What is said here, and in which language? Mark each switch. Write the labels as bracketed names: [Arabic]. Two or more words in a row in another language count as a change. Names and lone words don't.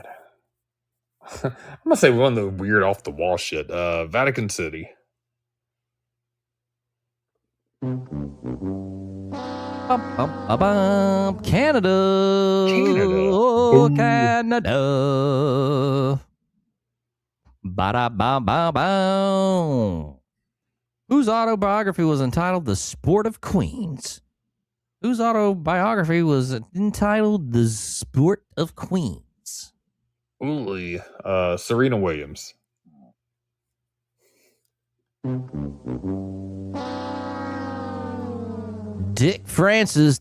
[English] I'm gonna say one of the weird off the wall shit. Vatican City. Canada. Oh, Canada. Ba-da-ba-ba-ba. Whose autobiography was entitled The Sport of Queens? Whose autobiography was entitled The Sport of Queens? Ooh, Serena Williams. Dick Francis.